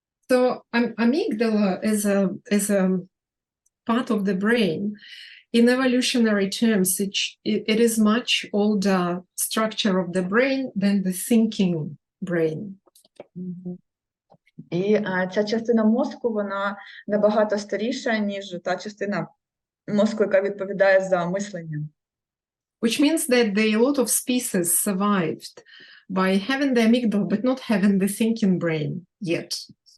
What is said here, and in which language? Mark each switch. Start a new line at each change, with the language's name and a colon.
English: So amygdala is a part of the brain. In evolutionary terms, it is much older structure of the brain than the thinking brain.
Ukrainian: І ця частина мозку, вона набагато старіша, ніж та частина мозку, яка відповідає за мислення.
English: Which means that a lot of species survived by having the amygdala, but not having the thinking brain yet.